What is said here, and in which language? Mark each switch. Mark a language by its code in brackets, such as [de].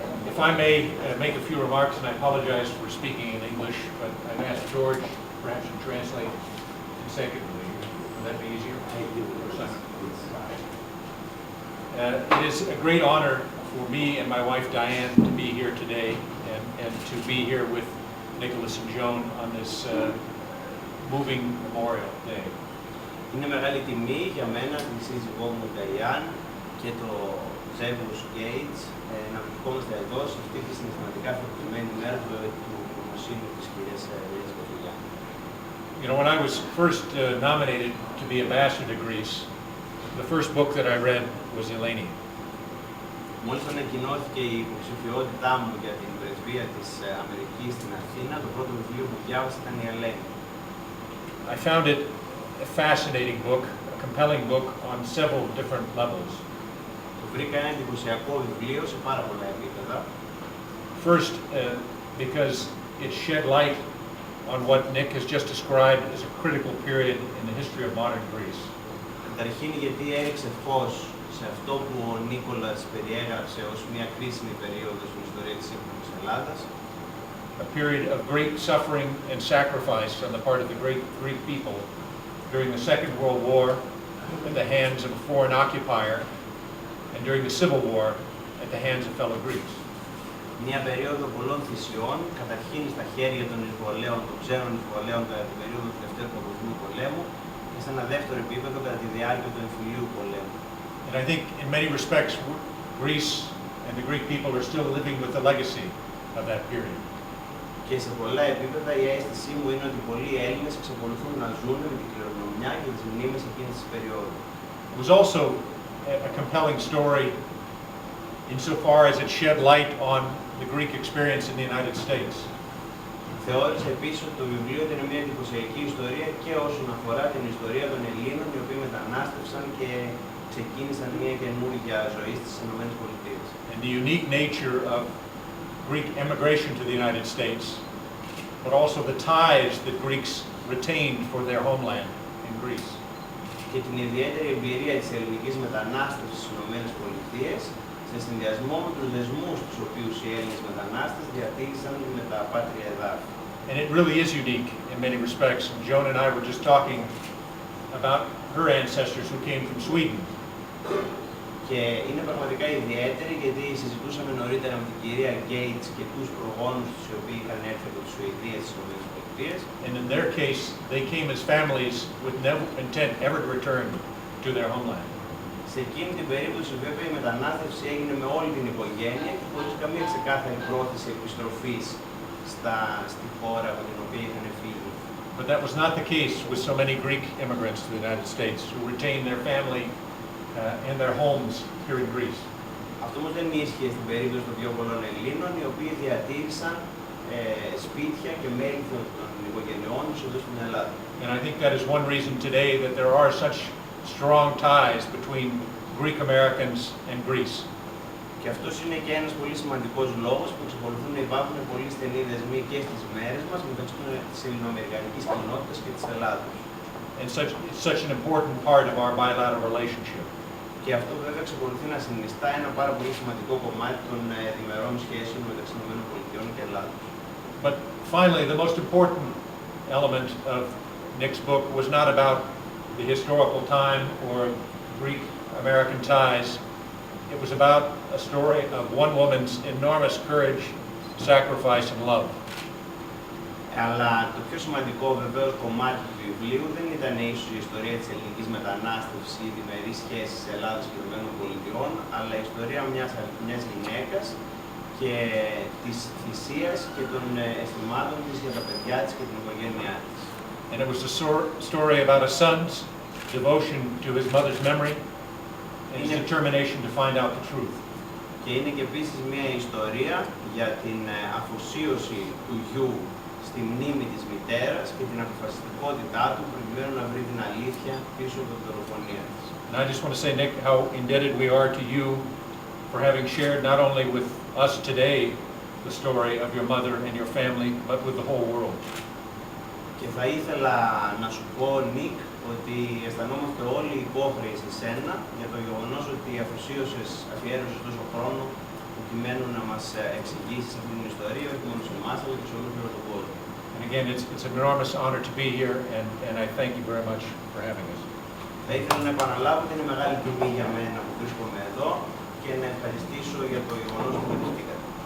[en] If I may make a few remarks, and I apologize for speaking in English, but I've asked George perhaps to translate consecutively. Would that be easier? It is a great honor for me and my wife Diane to be here today and to be here with Nicholas and Joan on this moving Memorial Day. [el] Είναι μεγάλη τιμή για μένα, τη σύζυγό μου Νταϊάνα και το ζεύγος Gage να βρισκόμαστε εδώ σε αυτή τη συναισθηματικά φορτωμένη μέρα του μνημοσύνου της κυρίας Λιάς Γκατζογιάννη. [en] You know, when I was first nominated to be ambassador to Greece, the first book that I read was Eleni. [el] Μόλις ανακοινώθηκε η υποψηφιότητά μου για την πρεσβεία της Αμερικής στην Αθήνα, το πρώτο βιβλίο που διάβασα ήταν η Ελένη. [en] I found it a fascinating book, a compelling book on several different levels. [el] Το βρήκα ένα εντυπωσιακό βιβλίο σε πάρα πολλά επίπεδα. [en] First, because it shed light on what Nick has just described as a critical period in the history of modern Greece. [el] Καταρχήν γιατί έριξε φως σε αυτό που ο Νίκολας περιέγραψε ως μια κρίσιμη περίοδο στην ιστορία της σύγχρονης Ελλάδας. [en] A period of great suffering and sacrifice on the part of the great Greek people during the Second World War at the hands of a foreign occupier and during the Civil War at the hands of fellow Greeks. [el] Μια περίοδο πολλών θυσιών, καταρχήν στα χέρια των εισβολέων, των ξένων εισβολέων κατά την περίοδο του Δευτέρου Παγκοσμίου Πολέμου και σε ένα δεύτερο επίπεδο κατά τη διάρκεια του εμφυλίου πολέμου. [en] And I think in many respects Greece and the Greek people are still living with the legacy of that period. [el] Και σε πολλά επίπεδα η αίσθησή μου είναι ότι πολλοί Έλληνες εξακολουθούν να ζουν με την κληρονομιά και τις μνήμες εκείνης της περίοδου. [en] It was also a compelling story insofar as it shed light on the Greek experience in the United States. [el] Θεώρησε επίσης ότι το βιβλίο ήταν μια εντυπωσιακή ιστορία και όσον αφορά την ιστορία των Ελλήνων οι οποίοι μετανάστευσαν και ξεκίνησαν μια καινούργια ζωή στις ΗΠΑ. [en] And the unique nature of Greek immigration to the United States, but also the ties that Greeks retained for their homeland in Greece. [el] Και την ιδιαίτερη εμπειρία της ελληνικής μετανάστευσης στις ΗΠΑ, σε συνδυασμό με τους δεσμούς τους οποίους οι Έλληνες μετανάστες διατήρησαν με τα πάτρια εδάφη. [en] And it really is unique in many respects. Joan and I were just talking about her ancestors who came from Sweden. [el] Και είναι πραγματικά ιδιαίτερη γιατί συζητούσαμε νωρίτερα με την κυρία Gage και τους προγόνους τους οι οποίοι είχαν έρθει από τη Σουηδία στις ΗΠΑ. [en] And in their case, they came as families with no intent ever to return to their homeland. [el] Σε εκείνη την περίπτωση βέβαια η μετανάστευση έγινε με όλη την οικογένεια και χωρίς καμία ξεκάθαρη πρόθεση επιστροφής στη χώρα από την οποία είχαν φύγει. [en] But that was not the case with so many Greek immigrants to the United States who retained their family and their homes here in Greece. [el] Αυτό όμως δεν ίσχυε στην περίπτωση των πιο πολλών Ελλήνων, οι οποίοι διατήρησαν σπίτια και μέλη των οικογενειών τους εδώ στην Ελλάδα. [en] And I think that is one reason today that there are such strong ties between Greek Americans and Greece. [el] Και αυτός είναι και ένας πολύ σημαντικός λόγος που εξακολουθούν να υπάρχουν πολύ στενοί δεσμοί και στις μέρες μας μεταξύ της ελληνοαμερικανικής κοινότητας και της Ελλάδος. [en] And it's such an important part of our bilateral relationship. [el] Και αυτό βέβαια εξακολουθεί να συνιστά ένα πάρα πολύ σημαντικό κομμάτι των διμερών σχέσεων μεταξύ ΗΠΑ και Ελλάδος. [en] But finally, the most important element of Nick's book was not about the historical time or Greek-American ties. It was about a story of one woman's enormous courage, sacrifice, and love. [el] Αλλά το πιο σημαντικό βεβαίως κομμάτι του βιβλίου δεν ήταν ίσως η ιστορία της ελληνικής μετανάστευσης ή διμερείς σχέσεις Ελλάδας και ΗΠΑ, αλλά η ιστορία μιας γυναίκας και της θυσίας και των αισθημάτων της για τα παιδιά της και την οικογένειά της. [en] And it was a story about a son's devotion to his mother's memory and his determination to find out the truth. [el] Και είναι και επίσης μια ιστορία για την αφοσίωση του γιου στη μνήμη της μητέρας και την αποφασιστικότητά του προκειμένου να βρει την αλήθεια πίσω από την δολοφονία της. [en] And I just want to say, Nick, how indebted we are to you for having shared not only with us today the story of your mother and your family, but with the whole world. [el] Και θα ήθελα να σου πω, Νικ, ότι αισθανόμαστε όλοι υπόχρεοι σε σένα για το γεγονός ότι αφιέρωσες τόσο χρόνο προκειμένου να μας εξηγήσεις αυτή την ιστορία, όχι μόνο σε εμάς, αλλά και σε όλο τον κόσμο. [en] And again, it's an enormous honor to be here, and I thank you very much for having us. [el] Θα ήθελα να επαναλάβω ότι είναι μεγάλη τιμή για μένα που βρίσκομαι εδώ και να ευχαριστήσω για το γεγονός που βοηθήκατε.